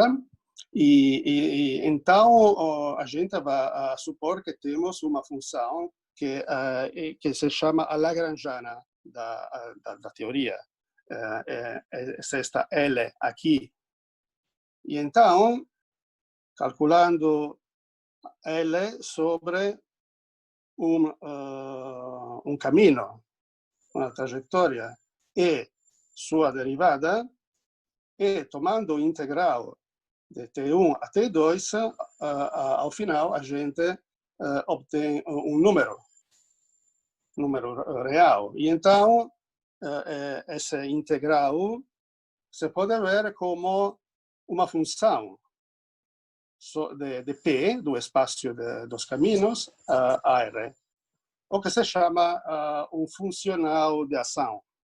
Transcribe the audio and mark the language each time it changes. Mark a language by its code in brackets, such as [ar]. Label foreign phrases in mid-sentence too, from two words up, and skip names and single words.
[pt] E então a gente vai supor que temos uma função que se chama a lagrangiana da teoria. Esta L aqui. E então, calculando L sobre [it] un cammino, una [pt] trajectoria e sua derivada, e tomando o integral de T1 a T2, ao final a gente obtém um número real. E então, esse integral se pode ver como uma função de P, do espaço dos caminhos, a R, o que se chama um funcional de ação.